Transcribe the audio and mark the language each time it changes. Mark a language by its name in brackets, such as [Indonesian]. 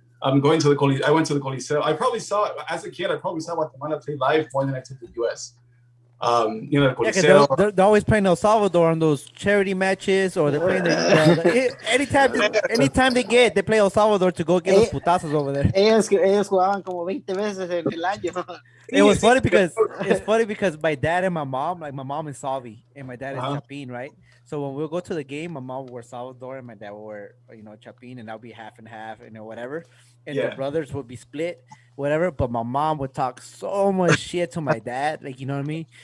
[English] I went to the Coliseo. I probably saw, as a kid, Guatemala play live more than I did the US. You know, they're always playing El Salvador on those charity matches, or they're playing anytime they play El Salvador to go get [Spanish] los putazos [English] over there. [Spanish] Ellos jugaban como 20 veces en el año. [English] It was See, funny because it's funny because my dad and my mom, like my mom is Salvi and my dad is Uh-huh. Chapin, right? So when we'll go to the game, my mom will wear Salvador and my dad will wear, Chapin, and that'll be half and half, whatever. And the Yeah. brothers would be split, whatever. But my mom would talk so much shit to my dad, like, you know what I mean?